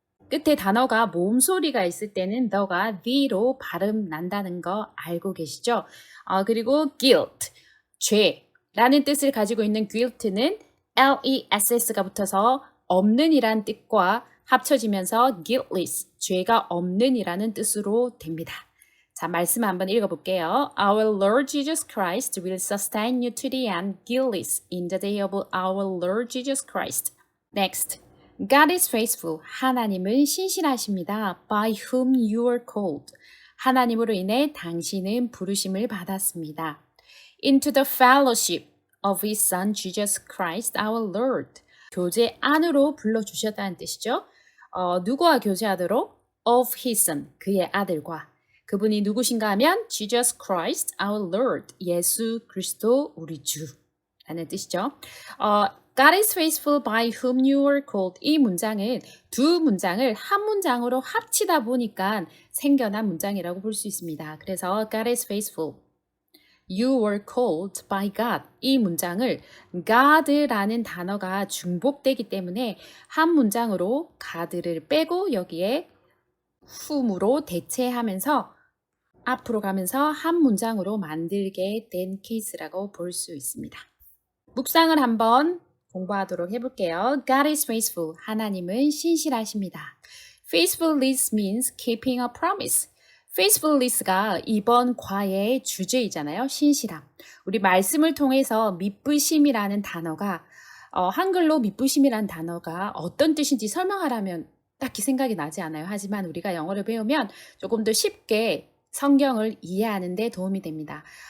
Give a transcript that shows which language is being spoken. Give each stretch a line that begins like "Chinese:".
Korean: 끝에 단어가 모음 소리가 있을 때는 너가 the로 발음 난다는 거 알고 계시죠? 그리고 guilt, 죄라는 뜻을 가지고 있는 guilt는 less가 붙어서 없는 이란 뜻과 합쳐지면서 guiltless, 죄가 없는 이라는 뜻으로 됩니다. 자, 말씀 한번 읽어볼게요.
English: Our Lord Jesus Christ will sustain you to the end, guiltless, in the day of our Lord Jesus Christ. Next. God is faithful.
Korean: 하나님은 신실하십니다.
English: By whom you are called.
Korean: 하나님으로 인해 당신은 부르심을 받았습니다.
English: Into the fellowship of His Son Jesus Christ our Lord.
Korean: 교제 안으로 불러주셨다는 뜻이죠. 누구와 교제하도록?
English: Of His Son,
Korean: 그의 아들과. 그분이 누구신가 하면
English: Jesus Christ our Lord,
Korean: 예수 그리스도 우리 주라는 뜻이죠.
English: God is faithful by whom you are called.
Korean: 이 문장은 두 문장을 한 문장으로 합치다 보니까 생겨난 문장이라고 볼 수 있습니다. 그래서
English: God is faithful. You were called by God.
Korean: 이 문장을 God라는 단어가 중복되기 때문에 한 문장으로 God를 빼고 여기에 whom으로 대체하면서 앞으로 가면서 한 문장으로 만들게 된 케이스라고 볼 수 있습니다. 묵상을 한번 공부하도록 해볼게요.
English: God is faithful.
Korean: 하나님은 신실하십니다.
English: Faithfulness means keeping a promise.
Korean: faithfulness가 이번 과외의 주제이잖아요. 신실함. 우리 말씀을 통해서 믿부심이라는 단어가 한글로 믿부심이라는 단어가 어떤 뜻인지 설명하라면 딱히 생각이 나지 않아요. 하지만 우리가 영어를 배우면 조금 더 쉽게 성경을 이해하는 데 도움이 됩니다.